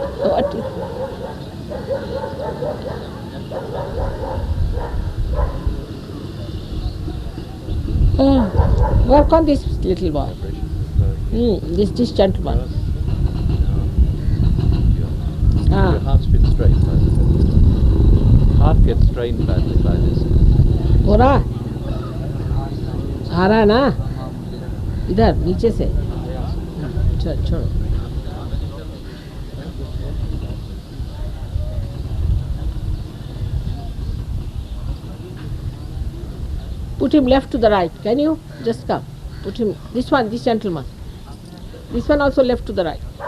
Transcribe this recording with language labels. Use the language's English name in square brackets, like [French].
[English] What is work on this little boy. This gentleman. Your heart's been strained by this. Heart gets strained badly by this. [Hindi] हो रहा है? आ रहा है ना इधर नीचे से चल छोड़ो [English] put him left to the right. Can you just come? Put him this one, this gentleman, this one also left to the right.